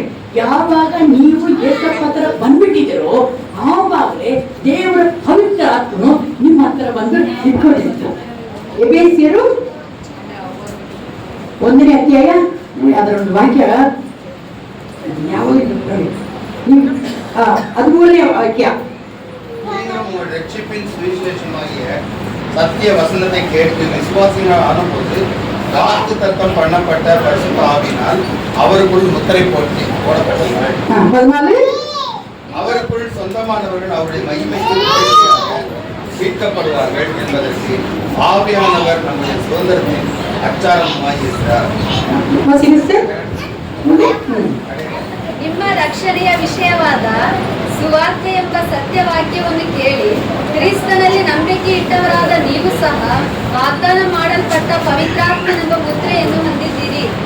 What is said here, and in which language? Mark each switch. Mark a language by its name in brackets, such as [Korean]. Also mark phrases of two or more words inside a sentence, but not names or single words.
[Kannada] ಯಾವಾಗ ನೀವು ಏಸಪ್ಪ ಹತ್ರ ಬಂದ್ಬಿಟ್ಟಿದ್ದೀರೋ ಆವಾಗಲೇ ದೇವರ ಪವಿತ್ರ ಆತ್ಮನು ನಿಮ್ಮ ಹತ್ರ ಬಂದು ನಿಂತ್ಕೊಂಡಿತ್ತು. ಎಬೇಸಿಯರು 1ನೇ ಅಧ್ಯಾಯ ಅದರ ಒಂದು ವಾಕ್ಯ ಯಾವಾಗ 13ನೇ ವಾಕ್ಯ. [Tamil] நீங்களும் ரட்சிப்பின் சுவிசேஷமாகிய சத்திய வசனத்தை கேட்டு விசுவாசிகள் ஆனபோது வாக்கு தத்தம் பண்ணப்பட்ட பரிசுத்த ஆவியினால் அவருக்குள் முத்திரை போடப்பட்டீர்கள். 14. அவருக்குள் சொந்தமானவர்கள் அவருடைய மகிமைக்கு உதவியாக மீட்கப்படுவார்கள் என்பதற்கு ஆவியானவர் நம்முடைய சுதந்திரத்தின் அச்சாரமாய் இருக்கிறார். [Kannada] ನಿಮ್ಮ ರಕ್ಷಣೆಯ ವಿಷಯವಾದ ಸುವಾರ್ತೆ ಎಂಬ ಸತ್ಯವಾಕ್ಯವನ್ನು ಕೇಳಿ ಕ್ರಿಸ್ತನಲ್ಲಿ ನಂಬಿಕೆ ಇಟ್ಟವರಾದ ನೀವು ಸಹ ವಾಗ್ದಾನ ಮಾಡಲ್ಪಟ್ಟ ಪವಿತ್ರಾತ್ಮನೆಂಬ ಮುದ್ರೆಯನ್ನು ಹೊಂದಿದ್ದೀರಿ.